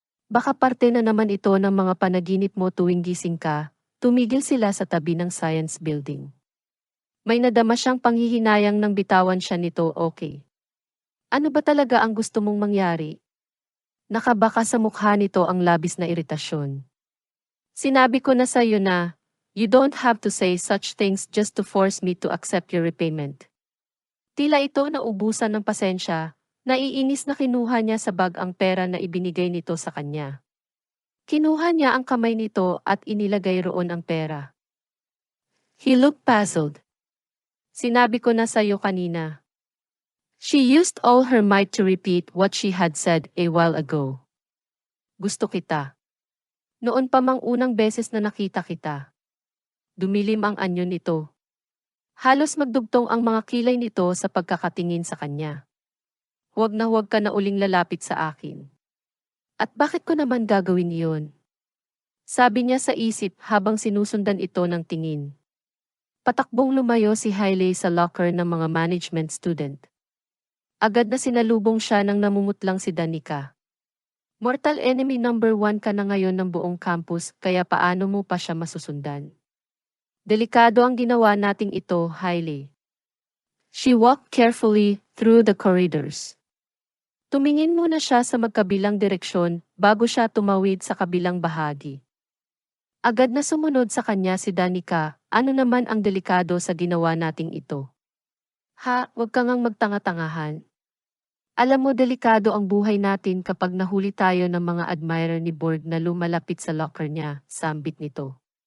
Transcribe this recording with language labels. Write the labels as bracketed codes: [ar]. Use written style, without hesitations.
[tl] Baka parte na naman ito ng mga panaginip mo tuwing gising ka, tumigil sila sa tabi ng science building. May nadama siyang panghihinayang nang bitawan siya nito, okay. Ano ba talaga ang gusto mong mangyari? Nakabaka sa mukha nito ang labis na iritasyon. Sinabi ko na sa iyo na, [en] you don't have to say such things just to force me to accept your repayment. [tl] Tila ito naubusan ng pasensya, naiinis na kinuha niya sa bag ang pera na ibinigay nito sa kanya. Kinuha niya ang kamay nito at inilagay roon ang pera. [en] He looked puzzled. [tl] Sinabi ko na sa iyo kanina. [en] She used all her might to repeat what she had said a while ago. [tl] Gusto kita. Noon pa mang unang beses na nakita kita. Dumilim ang anyo nito. Halos magdugtong ang mga kilay nito sa pagkakatingin sa kanya. Huwag ka na uling lalapit sa akin. At bakit ko naman gagawin iyon? Sabi niya sa isip habang sinusundan ito ng tingin. Patakbong lumayo si Hailey sa locker ng mga management student. Agad na sinalubong siya ng namumutlang si Danica. [en] Mortal enemy number 1 [tl] ka na ngayon ng buong campus kaya paano mo pa siya masusundan? Delikado ang ginawa nating ito, Hailey. [en] She walked carefully through the corridors. [tl] Tumingin muna siya sa magkabilang direksyon bago siya tumawid sa kabilang bahagi. Agad na sumunod sa kanya si Danica, ano naman ang delikado sa ginawa nating ito? Ha, wag ka ngang magtanga-tangahan. Alam mo delikado ang buhay natin kapag nahuli tayo ng mga admirer ni Borg na lumalapit sa locker niya, sambit nito.